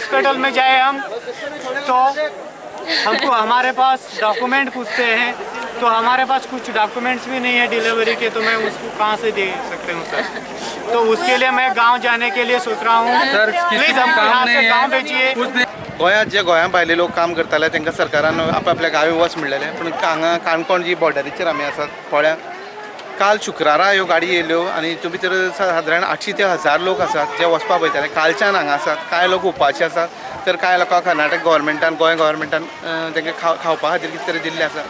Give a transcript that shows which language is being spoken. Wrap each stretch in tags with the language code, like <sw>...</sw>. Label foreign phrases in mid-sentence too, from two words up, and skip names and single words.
<hi>हॉस्पिटल में जाए हम तो हमको हमारे पास डॉक्यूमेंट पूछते हैं, तो हमारे पास कुछ डॉक्यूमेंट्स भी नहीं है डिलीवरी के, तो मैं उसको कहाँ से दे सकते हूँ सर? तो उसके लिए मैं गांव जाने के लिए सोच रहा हूँ सर। प्लीज हमको यहाँ से गांव भेजिए।</hi> <kok>गोंयांत जे गोंया भायले लोक काम करताले तांकां सरकारान आपल्या गावी वच म्हणलेले, पूण हांगा काणकोण जी बॉर्डरीचेर आमी आसात पळ्या, काल शुक्रारा ह्यो गाडी येयल्यो आनी हितून भितर सादारण 800 ते 1000 लोक आसात जे वचपाक वयताले। कालच्यान हांगा आसात, कांय लोक उपाशी आसात, तर कांय लोकांक कर्नाटक गव्हर्मेंटान गोंय गव्हर्मेंटान तांकां खावपा खातीर कितें तरी दिल्लें आसा।</kok>